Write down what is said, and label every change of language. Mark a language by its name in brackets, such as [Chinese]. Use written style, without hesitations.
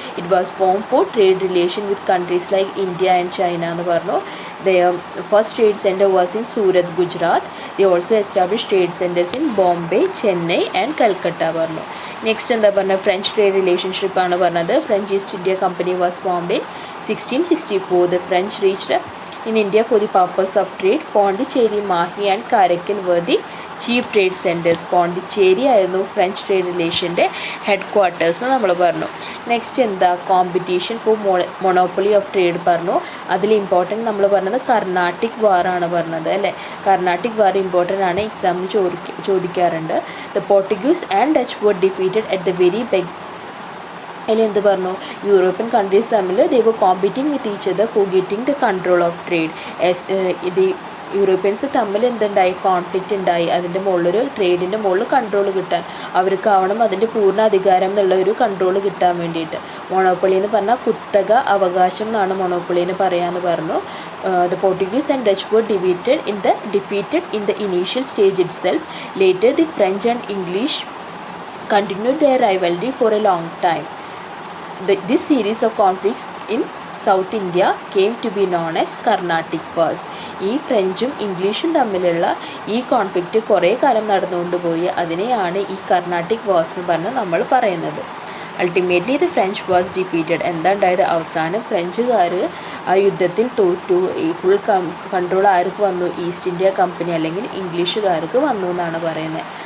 [English] It was form for trade relation with countries like India and China എന്ന് പറഞ്ഞു. First trade centre was in Surat, Gujarat. They also establish trade centres in Bombay, Chennai and Calcutta പറഞ്ഞു. Next [Malayalam] എന്താ പറഞ്ഞത്? [English] French trade റിലേഷൻഷിപ്പാണ് പറഞ്ഞത്. French East India company was formed in 1664. The French reached in India for the purpose of trade. Pondicherry, Mahi and Karaikal were the chief trade centres. [Malayalam] Pondicherry ആയിരുന്നു French trade റിലേഷൻ്റെ head quarters നമ്മൾ പറഞ്ഞു. [English] Next എന്താ, competition for monopoly of trade പറഞ്ഞു. [Malayalam] അതിൽ important നമ്മൾ പറഞ്ഞത് കർണാട്ടിക് വാറാണ് പറഞ്ഞത് അല്ലേ. കർണാട്ടിക് വാർ ഇമ്പോർട്ടൻ്റ് ആണ്, എക്സാമിന് ചോദിക്കാറുണ്ട്. [English] the Portuguese and Dutch were defeated at the very [Malayalam] അതിൽ എന്ത് പറഞ്ഞു, [English] European countries തമ്മിൽ they were competing with each other for getting the control of trade. [Malayalam] ഇത് യൂറോപ്യൻസ് തമ്മിൽ എന്തുണ്ടായി, കോൺഫ്ലിക്റ്റ് ഉണ്ടായി. അതിൻ്റെ മുകളിലൊരു ട്രേഡിൻ്റെ മുകളിൽ കൺട്രോൾ കിട്ടാൻ അവർക്കാവണം അതിൻ്റെ പൂർണ്ണ അധികാരം എന്നുള്ള ഒരു കൺട്രോൾ കിട്ടാൻ വേണ്ടിയിട്ട്. മൊണോപ്പൊളി എന്ന് പറഞ്ഞാൽ കുത്തക അവകാശം എന്നാണ് മൊണോപ്പൊളി എന്ന് പറയാമെന്ന് പറഞ്ഞു. [English] The Portuguese and Dutch were defeated in the initial stage itself. Later the French and English continued their rivalry for a long time. This series of conflicts in South India came to be known as Carnatic Wars. [Malayalam] ഈ ഫ്രഞ്ചും ഇംഗ്ലീഷും തമ്മിലുള്ള ഈ conflict കുറേ കാലം നടന്നുകൊണ്ടുപോയി. അതിനെയാണ് ഈ Carnatic wars എന്ന് പറഞ്ഞ് നമ്മൾ പറയുന്നത്. [English] Ultimately the French was defeated. [Malayalam] എന്താ ഉണ്ടായത്, അവസാനം ഫ്രഞ്ചുകാർ ആ യുദ്ധത്തിൽ തോറ്റു. ഈ ഫുൾ കൺട്രോൾ ആർക്ക് വന്നു, ഈസ്റ്റ് ഇന്ത്യ കമ്പനി അല്ലെങ്കിൽ ഇംഗ്ലീഷുകാർക്ക് വന്നു എന്നാണ് പറയുന്നത്.